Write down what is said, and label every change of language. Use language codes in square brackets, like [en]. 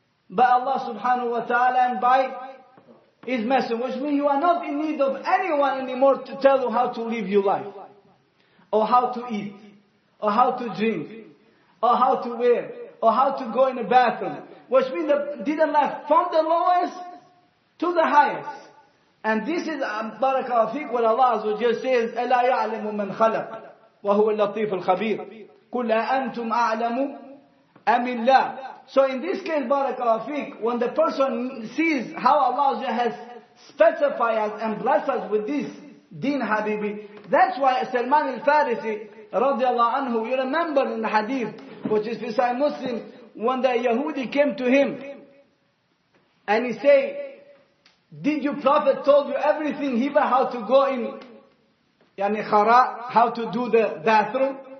[en] by Allah subhanahu wa ta'ala and by His messenger, which means you are not in need of anyone anymore to tell you how to live your life, or how to eat, or how to drink, or how to wear, or how to go in the bathroom, which means the didn't left from the lowest to the highest. And this is barakallahu fiqh what Allah Azza wa Jalla says, [ar] أَلَا يَعْلَمُ مَنْ خَلَقَ وَهُوَ اللَّطِيفُ الْخَبِيرُ قُلْ أَأَنْتُمْ أَعْلَمُ أَمِ اللَّهِ. [en] So in this case, barakallahu fiqh, when the person sees how Allah has specified us and blessed us with this deen, Habibi, that's why Salman al-Farisi radiallahu anhu, you remember in the hadith, which is in Sahih Muslim, when the Yahudi came to him and he said, did your Prophet told you everything here how to go in khara, how to do the bathroom?